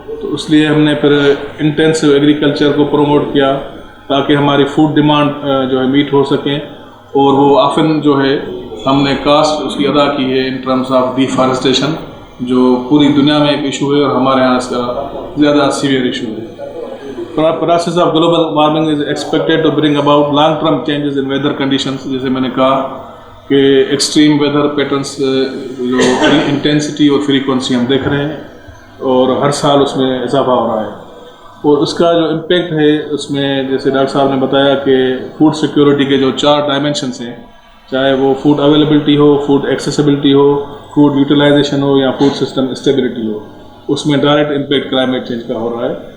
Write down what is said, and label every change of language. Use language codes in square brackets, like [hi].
[ur] تو اس لیے ہم نے پھر انٹینسو ایگریکلچر کو پروموٹ کیا تاکہ ہماری فوڈ ڈیمانڈ جو ہے میٹ ہو سکیں. اور وہ آفن جو ہے ہم نے کاسٹ اس کی ادا کی ہے ان ٹرمز آف ڈیفارسٹیشن, جو پوری دنیا میں ایک ایشو ہے اور ہمارے یہاں اس کا زیادہ سیویئر ایشو ہے. [en] Process of global warming is expected to bring about long-term changes in weather conditions. [ur] جیسے میں نے کہا کہ ایکسٹریم ویدر پیٹرنس جو انٹینسٹی اور فریکوینسی ہم دیکھ رہے ہیں اور ہر سال اس میں اضافہ ہو رہا ہے. اور اس کا جو امپیکٹ ہے اس میں جیسے ڈاکٹر صاحب نے بتایا کہ فوڈ سیکیورٹی کے جو 4 ڈائمینشنس ہیں, چاہے وہ فوڈ اویلیبلٹی ہو, فوڈ ایکسیسیبلٹی ہو, فوڈ یوٹیلائزیشن ہو یا فوڈ سسٹم اسٹیبلٹی ہو, اس میں ڈائریکٹ امپیکٹ کلائمیٹ چینج کا ہو رہا ہے.